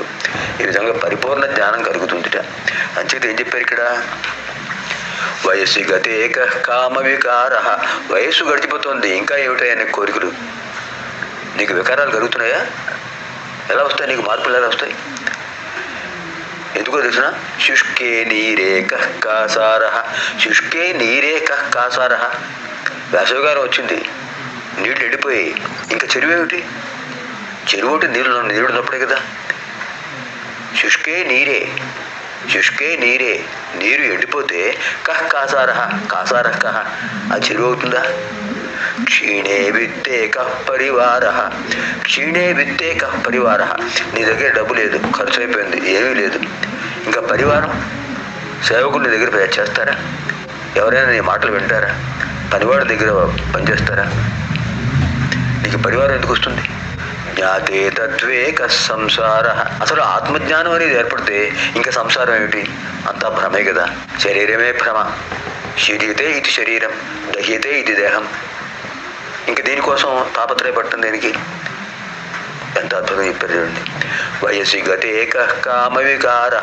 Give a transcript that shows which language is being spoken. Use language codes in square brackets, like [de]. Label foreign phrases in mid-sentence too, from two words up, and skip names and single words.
[te] ఈ విధంగా పరిపూర్ణ జ్ఞానం కలుగుతుందిట. అంచేత ఏం చెప్పారు ఇక్కడ? [sa] వయస్సు గతే కః కామ వికారః. [te] వయస్సు గడిచిపోతుంది, ఇంకా ఏమిటాయా నీకు కోరికలు? నీకు వికారాలు కలుగుతున్నాయా? ఎలా వస్తాయి నీకు? మార్పులు ఎలా వస్తాయి? ఎందుకో తెలిసిన? [sa] శుష్కే నీరే కః కాసారః, శుష్కే నీరే కః కాసారః. [te] వేసవికాలం వచ్చింది, నీళ్లు ఎండిపోయాయి, ఇంకా చెరువు ఏమిటి? చెరువు అంటే నీళ్ళు ఉన్నప్పుడే కదా. [sa] శుష్కే నీరే, శుష్కే నీరే, [te] నీరు ఎండిపోతే [sa] కః కాసారః, కాసారః కః, [te] ఆ చెరువు అవుతుందా? [sa] క్షీణే విత్తే కః పరివారః, క్షీణే విత్తే కః పరివారః. [te] నీ దగ్గర డబ్బు లేదు, ఖర్చు అయిపోయింది, ఏమీ లేదు, ఇంకా పరివారం, సేవకులు నీ దగ్గర చేస్తారా? ఎవరైనా నీ మాటలు వింటారా? పనివాడి దగ్గర పనిచేస్తారా? నీకు పరివారం ఎందుకు వస్తుంది? [sa] జ్ఞాతే తత్వే కః సంసారః. [te] అసలు ఆత్మజ్ఞానం అనేది ఏర్పడితే ఇంకా సంసారం ఏమిటి? అంతా భ్రమే కదా. శరీరమే భ్రమ. శరీరతే ఇది శరీరం, దహ్యతే ఇది దేహం. ఇంక దీనికోసం తాపత్రయపడుతుంది దేనికి? ఎంత అద్భుతంగా చెప్పారు చూడండి. [sa] వయస్సు గతే కః కామ వికారః.